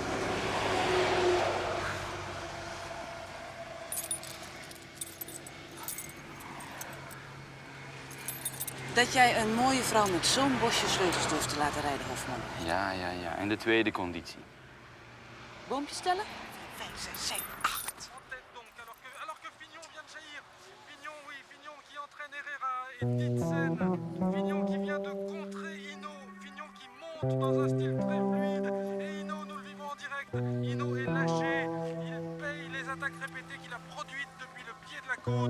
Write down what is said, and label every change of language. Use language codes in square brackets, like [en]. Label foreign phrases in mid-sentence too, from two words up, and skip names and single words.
[nl] Dat jij een mooie vrouw met zo'n bosje sleutels durft te laten rijden, Hofman. Ja. En de tweede conditie. Boompjes stellen? 5, 6, 7, 8. [fr] En tête donc, alors que Fignon vient de jaillir. Fignon, oui, Fignon qui entraîne Herrera et Titsen. Fignon qui vient de contrer Hino. Fignon qui monte dans un style très fluide. Et Hino, nous le vivons en direct. Hino est lâché. Il paye les attaques répétées qu'il a produites depuis le pied de la côte.